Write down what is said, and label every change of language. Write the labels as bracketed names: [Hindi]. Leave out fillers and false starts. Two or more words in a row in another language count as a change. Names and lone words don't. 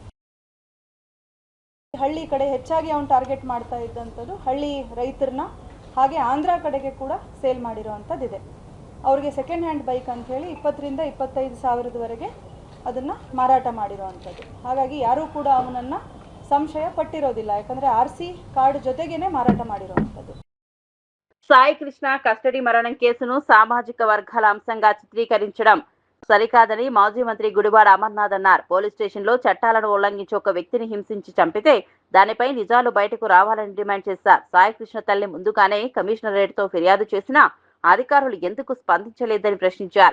[Kannada] ಹಳ್ಳಿ ಕಡೆ ಹೆಚ್ಚಾಗಿ ಅವನು ಟಾರ್ಗೆಟ್ ಮಾಡ್ತಾ ಇದ್ದಂಥದ್ದು ಹಳ್ಳಿ ರೈತರನ್ನ, ಹಾಗೆ ಆಂಧ್ರ ಕಡೆಗೆ ಕೂಡ ಸೇಲ್ ಮಾಡಿರೋವಂಥದ್ದಿದೆ. ಅವರಿಗೆ [English] second hand bike [Kannada] ಅಂತ ಹೇಳಿ 20 ರಿಂದ 25 ಸಾವಿರದವರೆಗೆ ಅದನ್ನು ಮಾರಾಟ ಮಾಡಿರೋವಂಥದ್ದು. ಹಾಗಾಗಿ ಯಾರೂ ಕೂಡ ಅವನನ್ನು ಸಂಶಯ ಪಟ್ಟಿರೋದಿಲ್ಲ, ಯಾಕಂದರೆ [English] RC card [Kannada] ಜೊತೆಗೇನೆ ಮಾರಾಟ ಮಾಡಿರೋವಂಥದ್ದು. [Telugu] సాయి కృష్ణ కస్టడీ మరణం కేసును సామాజిక వర్గాల అంశంగా చిత్రీకరించడం సరికాదని మాజీ మంత్రి గుడివాడ అమర్నాథ్ అన్నారు. పోలీస్ స్టేషన్లో చట్టాలను ఉల్లంఘించి ఒక వ్యక్తిని హింసించి చంపితే దానిపై నిజాలు బయటకు రావాలని డిమాండ్ చేశారు. సాయి కృష్ణ తల్లి ముందుగానే కమిషనరేట్తో ఫిర్యాదు చేసినా అధికారులు ఎందుకు స్పందించలేదని ప్రశ్నించారు.